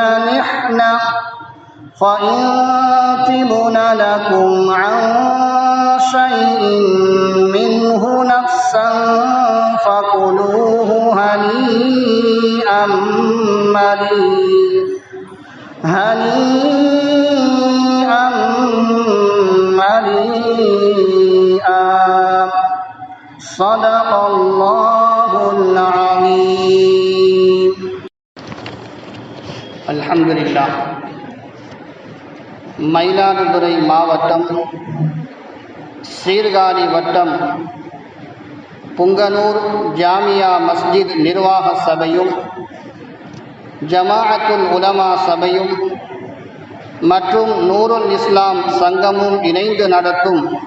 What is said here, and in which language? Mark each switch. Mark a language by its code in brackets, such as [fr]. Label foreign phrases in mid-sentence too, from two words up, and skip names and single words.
[ar] نحلة فإن تبن لكم عن شيء منه نفسا فكلوه هنيئا مريئا. صدق الله العظيم. الحمد لله. [ta] மயிலாடுதுறை மாவட்டம் சீர்காழி வட்டம் புங்கனூர் ஜாமியா மஸ்ஜித் நிர்வாக சபையும் ஜமாஅத்துல் உலமா சபையும் மற்றும் நூருல் இஸ்லாம் சங்கமும் இணைந்து நடத்தும்